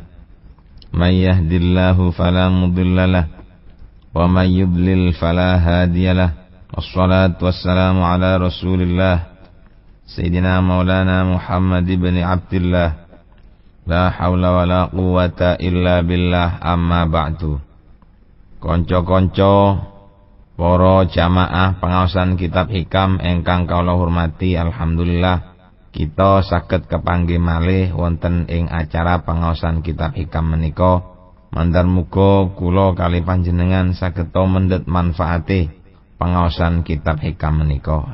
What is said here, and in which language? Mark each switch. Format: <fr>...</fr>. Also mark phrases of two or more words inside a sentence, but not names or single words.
<ar>من يهده الله فلا مضل له ومن يضلل فلا هادي له. والصلاة والسلام على رسول الله سيدنا مولانا محمد بن عبد الله. لا حول ولا قوة إلا بالله، أما بعد.</ar> <jv>Konco-konco para jamaah pengaosan kitab hikam ingkang kawula hormati, alhamdulillah kita saged kepanggih malih wonten ing acara pengaosan kitab hikam menika. Mandar muga kula kali panjenengan saged mendhet manfaate pengaosan kitab hikam menika.</jv>